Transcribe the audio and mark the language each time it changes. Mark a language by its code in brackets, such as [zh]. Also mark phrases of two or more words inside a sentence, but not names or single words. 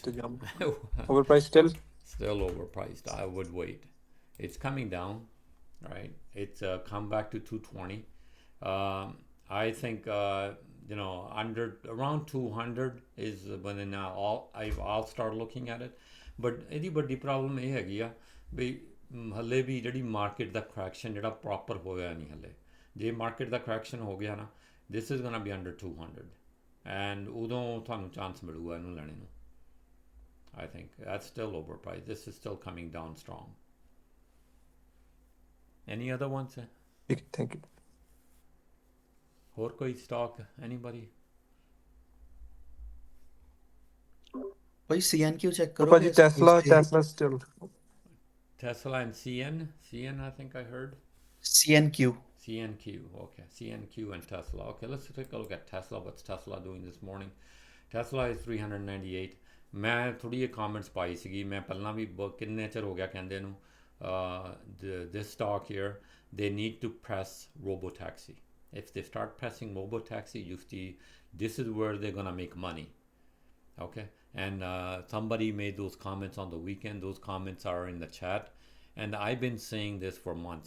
[en] last jump. Overpriced still? Still overpriced. I would wait. It's coming down, right? It's come back to 220. I think under around 200 is when I'll start looking at it. [pa] But ਇਹਦੀ ਵੱਡੀ ਪ੍ਰੋਬਲਮ ਇਹ ਹੈਗੀ ਆ ਵੀ ਹੱਲੇ ਵੀ ਜਿਹੜੀ ਮਾਰਕੀਟ ਦਾ ਕਰੈਕਸ਼ਨ ਜਿਹੜਾ ਪ੍ਰੋਪਰ ਹੋਇਆ ਨਹੀਂ ਹੱਲੇ ਜੇ ਮਾਰਕੀਟ ਦਾ ਕਰੈਕਸ਼ਨ ਹੋ ਗਿਆ ਨਾ [en] this is gonna be under 200 [pa] and ਉਦੋਂ ਤੁਹਾਨੂੰ ਚਾਂਸ ਮਿਲੂਗਾ ਇਹਨੂੰ ਲੈਣੇ ਨੂੰ [en] I think that's still overpriced. This is still coming down strong. Any other ones? Thank you. [pa] ਹੋਰ ਕੋਈ stock? Anybody? [hi] भाई CNQ चेक [en] But [hi] करोगे [en] Paji, Tesla still. Tesla and CN I think I heard. CNQ CNQ, okay. CNQ and Tesla. Okay, let's take a look at Tesla. What's Tesla doing this morning? Tesla is 398. [pa] ਮੈਂ ਥੋੜੀ ਜਿਹੀ comments ਪਾਈ ਸੀਗੀ ਮੈਂ ਪਹਿਲਾਂ ਵੀ ਕਿੰਨੇ ਚਿਰ ਹੋ ਗਿਆ ਕਹਿੰਦੇ ਨੂੰ [en] this stock here they need to press robotaxi. If they start pressing robotaxi, you see this is where they're gonna make money. Okay, and somebody made those comments on the weekend. Those comments are in the chat, and I've been saying this for months.